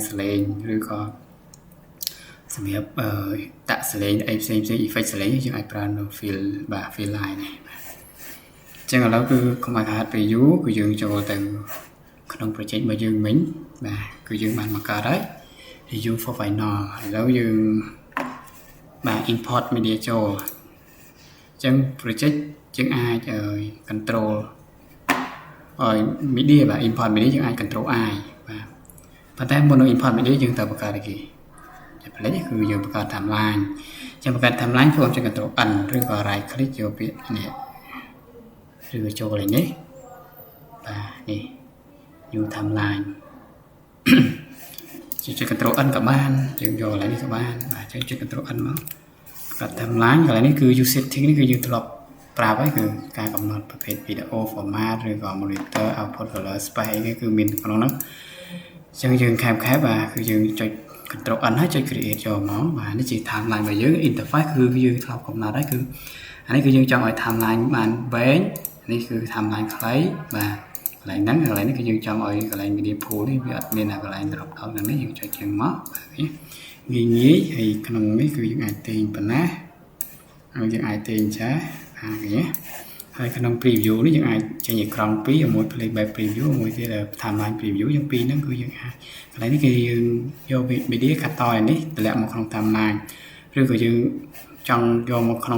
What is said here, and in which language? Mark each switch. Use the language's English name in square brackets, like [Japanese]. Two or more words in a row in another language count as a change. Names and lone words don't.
[Khmer] សលេងឬក៏សម្រាប់ដាក់សលេងអីផ្សេង effect សលេងយើងអាចប្រើនៅ fill បាទ [English] fill line [Khmer] នេះបាទអញ្ចឹងឥឡូវគឺ កុំឲ្យខាតពេលយូរគឺយើងចូលទៅក្នុង project របស់យើងមិញបាទគឺយើងបានបង្កើតហើយ [English] review for final [Khmer] ឥឡូវយើងបាទ [English] import media [Khmer] ចូលអញ្ចឹង project យើងអាច control ឲ្យ media បាទ [English] import media [Khmer] យើងអាច [English] control I [Khmer] បាទប៉ុន្តែមុននឹង [English] import media [Khmer] យើងត្រូវបង្កើតអីគេតែផ្លេចគឺយើងបង្កើត timeline អញ្ចឹងបង្កើត timeline គឺខ្ញុំ [English] control N [Khmer] ឬក៏ [English] right click [Khmer] យកពាក្យនេះឬក៏ចូលកន្លែងនេះបាទនេះ [English] new timeline [Khmer] ចុច [English] control N [Khmer] ក៏បានយើងយកកន្លែងនេះក៏បានបាទចុច [English] control N [Khmer] មកកាត់ timeline កន្លែងនេះគឺ [English] use setting [Khmer] នេះគឺយើងធ្លាប់ប្រាប់ហើយគឺការកំណត់ប្រភេទ [English] video format [Khmer] ឬក៏ [English] monitor output color space [Khmer] អីគឺមានក្នុងហ្នឹងអញ្ចឹងយើងខែបបាទគឺយើងចុច [English] control N [Khmer] ហើយចុច create យកមកបាទនេះជា timeline របស់យើង interface គឺយើងធ្លាប់កំណត់ហើយគឺអានេះគឺយើងចង់ឲ្យ timeline បានវែងនេះគឺ timeline ខ្លីបាទកន្លែងហ្នឹងគឺយើងចង់ឲ្យកន្លែង [English] media pool [Khmer] នេះវាអត់មានកន្លែង [English] drop down [Khmer] ហ្នឹងនេះយើងចុចជាងមក ងាយហើយក្នុងនេះគឺយើងអាចទាញប៉ុណ្ណាហើយយើងអាចទាញចាហើយក្នុង preview នេះយើងអាចចេញអេក្រង់2មួយ [English] playback preview [Khmer] មួយទៀត [English] timeline preview [Khmer] យើងពីរ ហ្នឹងគឺយើងអាចកន្លែងនេះគឺយើងយក media កាត់តឲ្យនេះតម្លាក់មកក្នុង timeline ឬក៏យើងចង់យកមកក្នុង